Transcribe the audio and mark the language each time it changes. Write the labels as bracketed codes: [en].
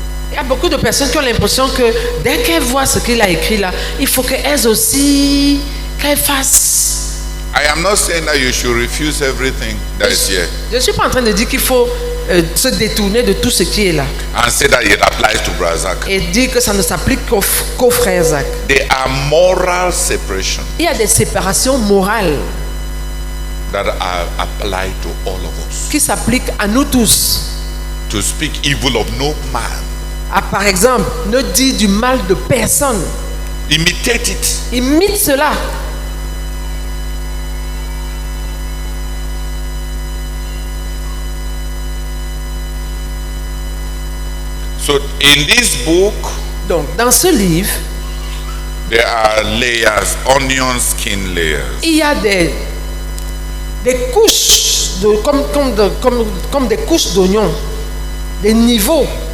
[fr] Il y a beaucoup de personnes qui ont l'impression que dès qu'elles voient ce qu'il a écrit là, il faut qu'elles aussi, qu'elles fassent. [en] I am not saying that you should refuse everything that is here. [fr] Je ne suis pas en train de dire qu'il faut se détourner de tout ce qui est là. [en] And say that it applies to Brother Zach. [fr] Et dire que ça ne s'applique qu'au frère Zach. [en] There are moral separation [fr] Il y a des séparations morales [en] that are applied to all of us. [fr] qui s'appliquent à nous tous. [en] To speak evil of no man. [fr] Par exemple, ne dis du mal de personne. [en] Imitate it. [fr] Imite cela. [en] So in this book, [fr] donc dans ce livre, [en] there are layers, onion skin layers. [fr] Il y a des couches comme des couches d'oignons, des niveaux.